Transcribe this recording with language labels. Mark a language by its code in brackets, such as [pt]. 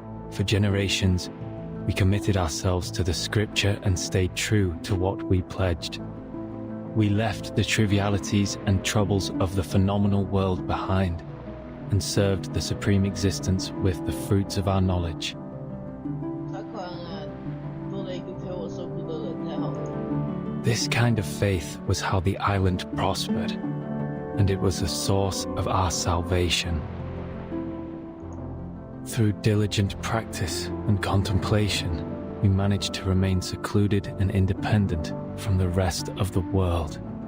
[en] For generations, we committed ourselves to the scripture and stayed true to what we pledged. We left the trivialities and troubles of the phenomenal world behind, and served the supreme existence with the fruits of our knowledge. [zh] 太快了，多了一个陪我受苦的人，太好了。 [en] This kind of faith was how the island prospered, and it was the source of our salvation. Through diligent practice and contemplation, we managed to remain secluded and independent from the rest of the world.